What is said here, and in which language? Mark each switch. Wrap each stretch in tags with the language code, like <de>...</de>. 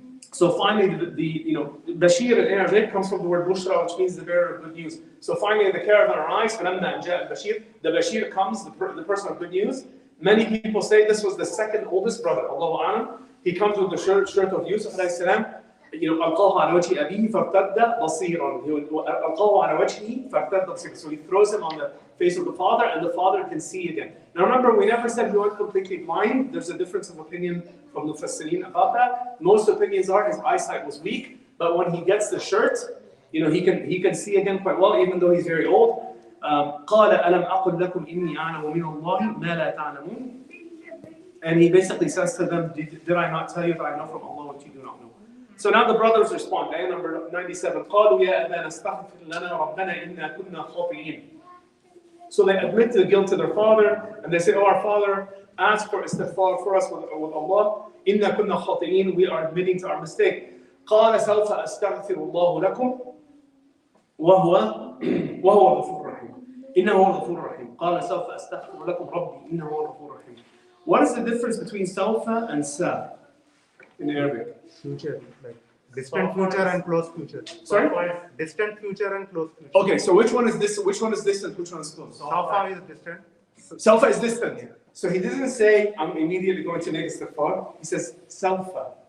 <en>So finally, Bashir in Arabic comes from the word Bushra, which means the bearer of good news. So finally, the caravan arrives.</en> <ar>فَلَمَّا جَاءَ الْبَشِيرُ.</ar> <en>The Bashir comes, the person of good news. Many people say this was the second oldest brother. Allahu A'lam. He comes with the shirt of Yusuf alayhi salam.</en> <ar>ألقاه على وجه أبيه فارتد بصيرا. ألقاه على وجهه فارتد بصيرا.</ar> <en>So he throws him on the face of the father, and the father can see again. Now remember, we never said he went completely blind. There's a difference of opinion from the Mufassirin about that. Most opinions are his eyesight was weak, but when he gets the shirt, he can see again quite well, even though he's very old.</en> <ar>قال ألم أقل لكم إني أعلم من الله ما لا تعلمون.</ar> <en>And he basically says to them, did I not tell you that I know from Allah what you do not know? So now the brothers respond. Ayah number 97.</en> <ar>قالوا يا أبانا استغفر لنا ربنا إنا كنا خاطئين.</ar> <en>So they admit to the guilt to their father, and they say, "Oh, our father, ask for istighfar for us with Allah.</en> <ar>إنا كنا خاطئين.</ar> <en>We are admitting to our mistake.</en> <ar>قال سوف أستغفر الله لكم وهو الغفور الرحيم. إنه هو الغفور الرحيم. قال سوف أستغفر لكم ربي إنه هو الغفور الرحيم."</ar> <en>What is the difference between Sawfa and Sa in Arabic? Future, like distant future and close future. Sorry? Distant future and close future. Okay, so which one is this? Which one is distant? Which one is close? Sawfa is distant. Sawfa is distant. So he doesn't say, "I'm immediately going to make istighfar." He says, "Sawfa."</en>